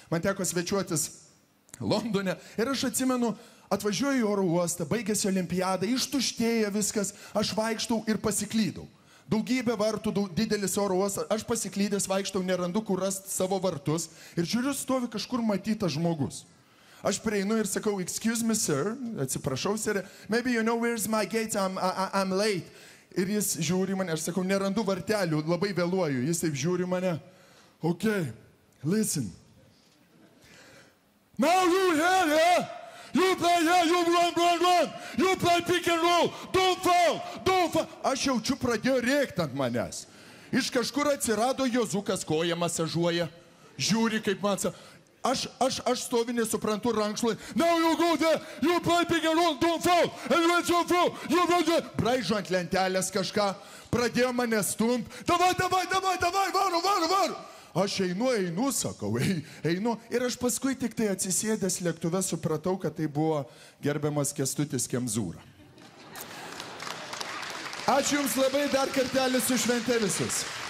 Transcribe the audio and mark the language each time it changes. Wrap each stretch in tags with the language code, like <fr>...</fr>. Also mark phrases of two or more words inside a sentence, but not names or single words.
<lt>Man teko svečiuotis Londone ir aš atsimenu, Atvažiuoju į oro uostą, baigėsi olimpiada, ištuštėja viskas, aš vaikštau ir pasiklydau. Daugybė vartų, didelis oro uostas, aš pasiklydęs vaikštau, nerandu, kur rasti savo vartus ir žiūriu, stovi kažkur matytas žmogus. Aš prieinu ir sakau,</lt> <en>excuse me, sir, atsiprašau, sir, maybe you know where's my gate, I'm late.</en> <lt>Ir jis žiūri mane, aš sakau, nerandu vartelių, labai vėluoju, jis taip žiūri mane.</lt> <en>Okay, listen. Now you here, yeah? You play here, you run. You play pick and roll. Don't fall.</en> <lt>Aš jaučiu, pradėjo rėkti ant manęs. Iš kažkur atsirado Jozukas, koja masažuoja. Žiūri, kaip man sako. Aš stovi, nesuprantu rankšluoj.</lt> <en>Now you go there, you play pick and roll, don't fall. And when you fall, you run there.</en> <lt>Braižo ant lentelės kažką. Pradėjo mane stumt. Davai, varu. Aš einu, sakau, einu. Ir aš paskui tik tai atsisėdęs lėktuve supratau, kad tai buvo gerbiamas Kęstutis Kemzūra. Ačiū Jums labai, dar kartelį su švente visus.</lt>